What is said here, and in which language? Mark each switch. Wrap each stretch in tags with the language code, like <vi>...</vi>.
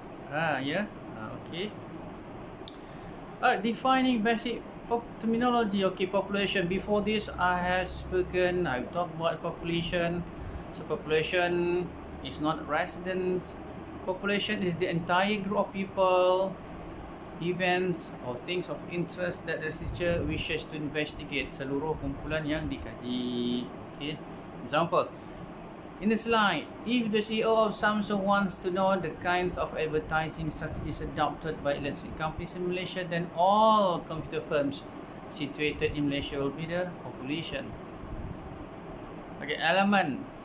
<en>Okay. Defining basic terminology. Okay, population. Before this, I've talked about population. So population is not residents. Population is the entire group of people, events or things of interest that the researcher wishes to investigate.</en> <ms>Seluruh kumpulan yang dikaji.</ms> <en>Okay. Example. In the slide, if the CEO of Samsung wants to know the kinds of advertising strategies adopted by electronic companies in Malaysia, then all computer firms situated in Malaysia will be the population. Okay, element.</en>